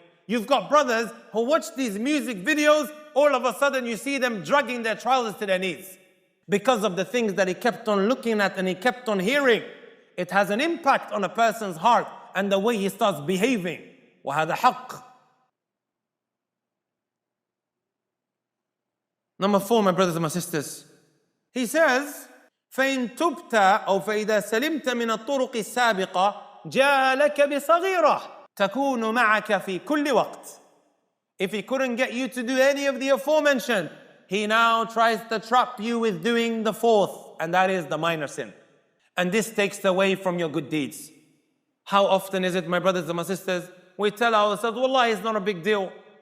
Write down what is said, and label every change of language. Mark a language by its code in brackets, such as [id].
[en] You've got brothers who watch these music videos, all of a sudden you see them dragging their trousers to their knees because of the things that he kept on looking at and he kept on hearing. It has an impact on a person's heart and the way he starts behaving. [ar] وهذا حق. [en] Number 4, my brothers and my sisters. He says, [ar] فإن تبت أو فإذا سلمت من الطرق السابقة جاء لك بصغيرة تكون معك في كل وقت. [en] If he couldn't get you to do any of the aforementioned, he now tries to trap you with doing the 4th, and that is the minor sin. And this takes away from your good deeds. How often is it, my brothers and my sisters, we tell ourselves, Wallah, it's not a big deal.